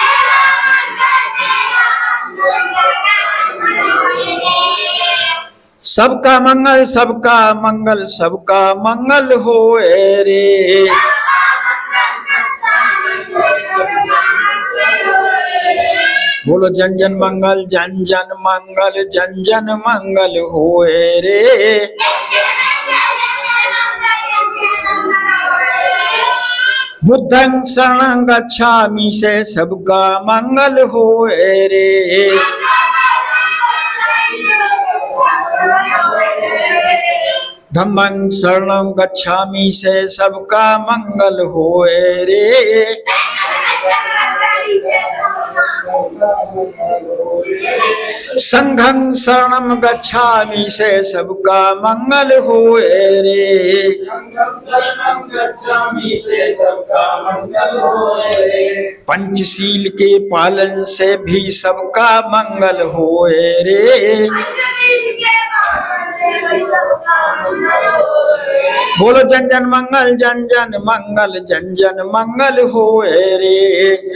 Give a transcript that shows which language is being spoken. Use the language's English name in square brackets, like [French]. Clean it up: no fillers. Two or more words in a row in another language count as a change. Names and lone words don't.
[Hindi] सबका मंगल सबका मंगल सबका मंगल होए रे। बोलो जन जन मंगल जन जन मंगल जन जन मंगल होए रे। [Pali] बुद्धं शरणं गच्छामि [Hindi] से सबका मंगल होए रे। [Pali] धम्मं शरणं गच्छामि [Hindi] से सबका मंगल होए रे। [Pali] संघं शरणं गच्छामि [Hindi] से सबका मंगल होए रे। पंचशील के पालन से भी सबका मंगल होए रे। बोलो जन जन मंगल जन जन मंगल जन जन मंगल होए रे।